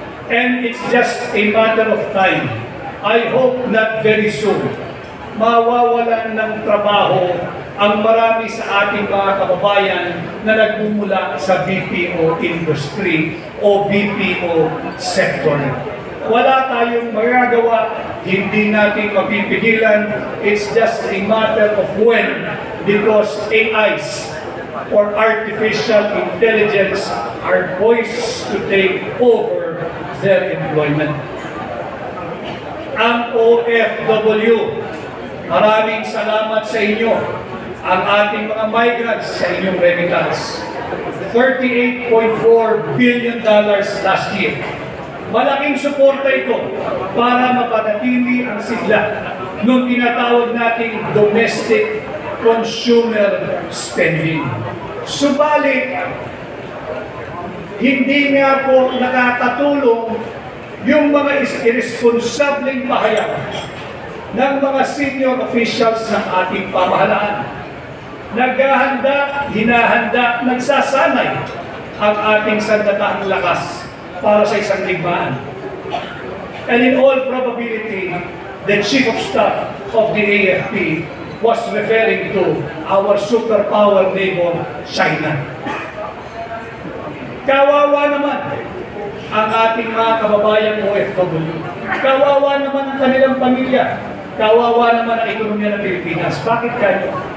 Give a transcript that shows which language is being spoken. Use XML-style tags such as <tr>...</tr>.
<en>And it's just a matter of time. I hope not very soon,</en> <tl>mawawalan ng trabaho ang marami sa ating mga kababayan na nagmumula sa BPO industry o BPO sector. Wala tayong magagawa, hindi natin mapipigilan.</tl> <en>It's just a matter of when, because AIs or artificial intelligence are poised to take over their employment.</en> <tl>Ang OFW, maraming salamat sa inyo. Ang ating mga migrants sa inyong remittance. $38.4 billion last year. Malaking suporta ito para mapanatili ang sigla nung tinatawag nating domestic consumer spending. Subalit, hindi nga po nakakatulong yung mga irresponsableng pahayag ng mga senior officials ng ating pamahalaan. Naghahanda, hinahanda, nagsasanay ang ating sandatahang lakas para sa isang digmaan.</tl> <en>And in all probability, the Chief of Staff of the AFP was referring to our superpower neighbor, China.</en> <tl>Kawawa naman ang ating mga kababayan OFW. Kawawa naman ang kanilang pamilya. Kawawa naman ang ekonomiya ng Pilipinas. Bakit kaya?</tl>